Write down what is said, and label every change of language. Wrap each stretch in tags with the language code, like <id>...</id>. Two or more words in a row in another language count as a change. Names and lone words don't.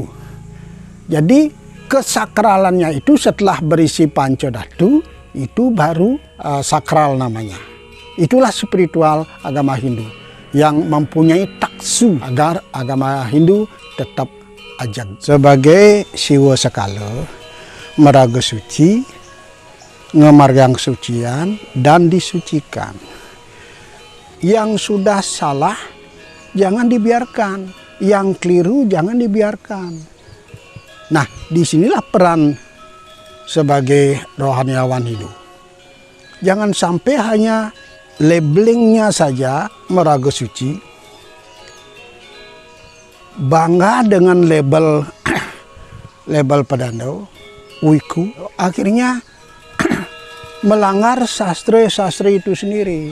<id>Jadi kesakralannya itu setelah berisi pancadatu, itu baru sakral namanya. Itulah spiritual agama Hindu yang mempunyai taksu agar agama Hindu tetap ajag. Sebagai siwa sekala, meraga suci, ngemargang kesucian, dan disucikan. Yang sudah salah jangan dibiarkan, yang keliru jangan dibiarkan. Nah, disinilah peran sebagai rohaniawan Hindu. Jangan sampai hanya labelingnya saja meraga suci, bangga dengan label pedanda, wiku, akhirnya melanggar sastra itu sendiri.</id>